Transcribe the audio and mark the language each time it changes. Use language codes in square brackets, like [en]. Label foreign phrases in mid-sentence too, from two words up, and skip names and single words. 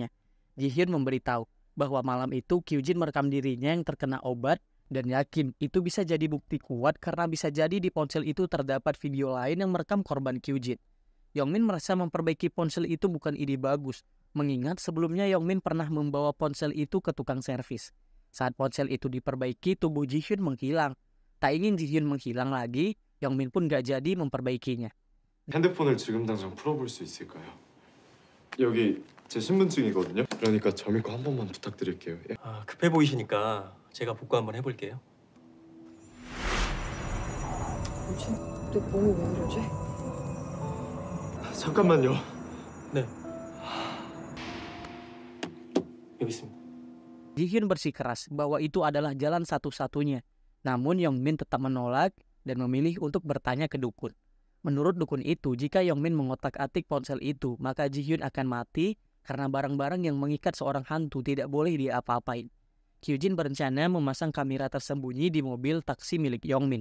[id] Ji-hyun memberitahu bahwa malam itu Kyujin merekam dirinya yang terkena obat dan yakin itu bisa jadi bukti kuat karena bisa jadi di ponsel itu terdapat video lain yang merekam korban Kyujin. Yongmin merasa memperbaiki ponsel itu bukan ide bagus, mengingat sebelumnya Yongmin pernah membawa ponsel itu ke tukang servis. Saat ponsel itu diperbaiki, tubuh Ji-hyun menghilang. Tak ingin Ji-hyun menghilang lagi, Yongmin pun gak jadi memperbaikinya. [ko] 핸드폰을 지금 당장 풀어볼 수 있을까요? 여기 제 신분증이거든요. 그러니까 점일 거 한 번만 부탁드릴게요. 예. 급해 보이시니까 제가 복구 한번 해볼게요. 뭐지? 내 몸이 왜 이러지? 잠깐만요. 네. 여기 있습니다. [id] Ji-hyun bersikeras bahwa itu adalah jalan satu-satunya. Namun Yongmin tetap menolak dan memilih untuk bertanya ke dukun. Menurut dukun itu, jika Yongmin mengotak-atik ponsel itu, maka Ji-hyun akan mati karena barang-barang yang mengikat seorang hantu tidak boleh dia apa-apain. Kyujin berencana memasang kamera tersembunyi di mobil taksi milik Yongmin.